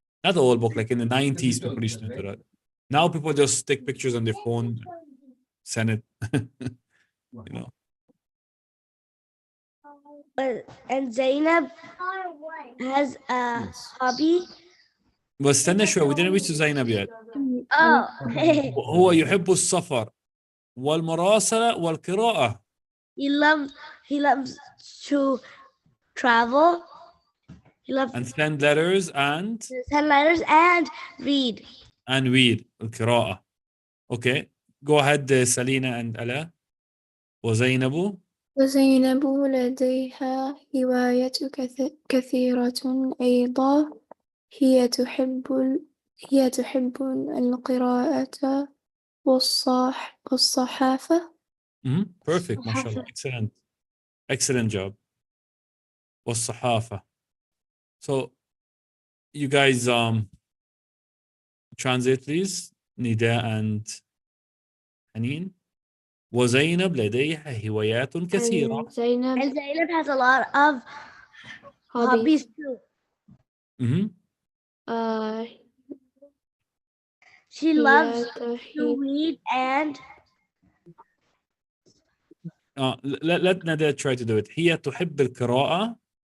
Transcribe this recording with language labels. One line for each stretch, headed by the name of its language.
English: Not an old book, like in the 90s, people used to do that. Now people just take pictures on their phone, send it. And Zainab has a hobby. But
Arabic: استنى شوي,
English: we didn't reach to Zainab yet. Oh.
Arabic: هو يحب السفر والمراسلة والقراءة.
English: He loves to travel. He loves And send letters and to send letters and read.
Arabic: القراءة.
English: Okay, go ahead, Salina and Ala.
Arabic: وزينب لديها هوايات كثيرة أيضا. هي تحب القراءة والصحافة.
English: Perfect, mashallah. Excellent job.
Arabic: والصحافة.
English: So you guys translate please, Nida and Haneen.
Arabic: وزينب لديها هوايات كثيرة.
English: And Zainab And Zainab has a lot of hobbies too. She loves to read and let Nadia try to do it.
Arabic: هي تحب القراءة.